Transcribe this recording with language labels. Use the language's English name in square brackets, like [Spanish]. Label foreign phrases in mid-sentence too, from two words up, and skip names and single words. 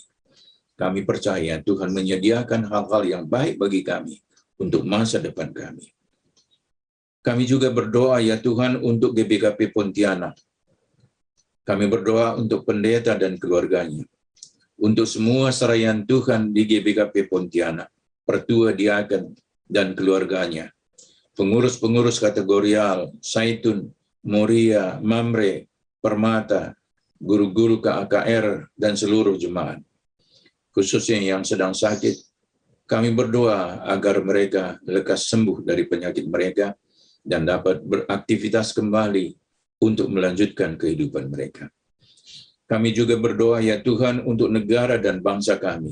[Indonesian] Kami percaya Tuhan menyediakan hal-hal yang baik bagi kami untuk masa depan kami. Kami juga berdoa ya Tuhan untuk GBKP Pontianak. Kami berdoa untuk pendeta dan keluarganya. Untuk semua seraian Tuhan di GBKP Pontianak, pertua diaken dan keluarganya, pengurus-pengurus kategorial, Saitun, Moria, Mamre, Permata, guru-guru KAKR, dan seluruh jemaat. Khususnya yang sedang sakit, kami berdoa agar mereka lekas sembuh dari penyakit mereka dan dapat beraktivitas kembali untuk melanjutkan kehidupan mereka. Kami juga berdoa ya Tuhan untuk negara dan bangsa kami.